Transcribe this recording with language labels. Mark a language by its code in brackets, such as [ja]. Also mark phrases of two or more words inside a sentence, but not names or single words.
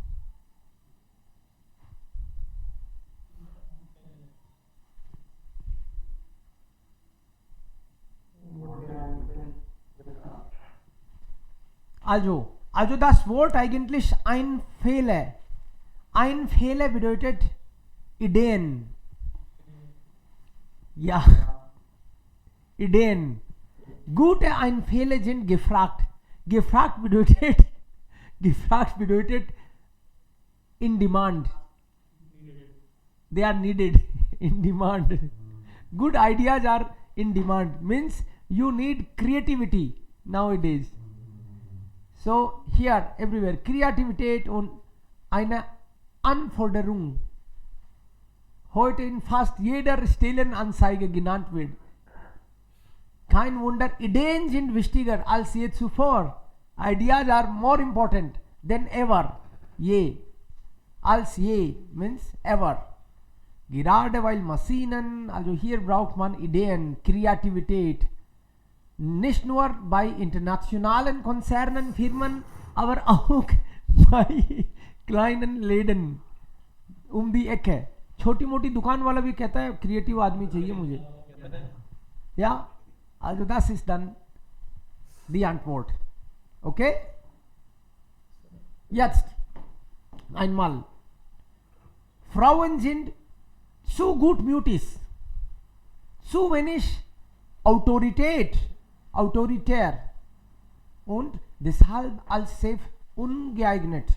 [de] Also das Wort eigentlich ein Fehler. Ein Fehler bedeutet Ideen. Ja. Ideen. Gute Einfälle sind gefragt. Gefragt bedeutet [en] in demand. They are needed in demand. Good ideas are in demand. Means you need creativity nowadays. So here everywhere [de] Kreativität und eine Anforderung heute in fast jeder Stellenanzeige genannt wird. Kein Wunder, Ideen sind wichtiger als je zuvor. [en] Ideas are more important than ever. [de] Je. Als je [en] means ever. [de] Gerade weil Maschinen, also hier braucht man Ideen, Kreativität. Nicht nur bei internationalen Konzernen, Firmen, aber auch bei kleinen Läden um die Ecke. [hi] छोटी मोटी दुकान वाला भी कहता है क्रिएटिव आदमी चाहिए मुझे. [de] Ja, also das ist dann die Antwort. Okay? Jetzt einmal. Frauen sind zu gutmütig, zu wenig autoritär und deshalb als Chef ungeeignet.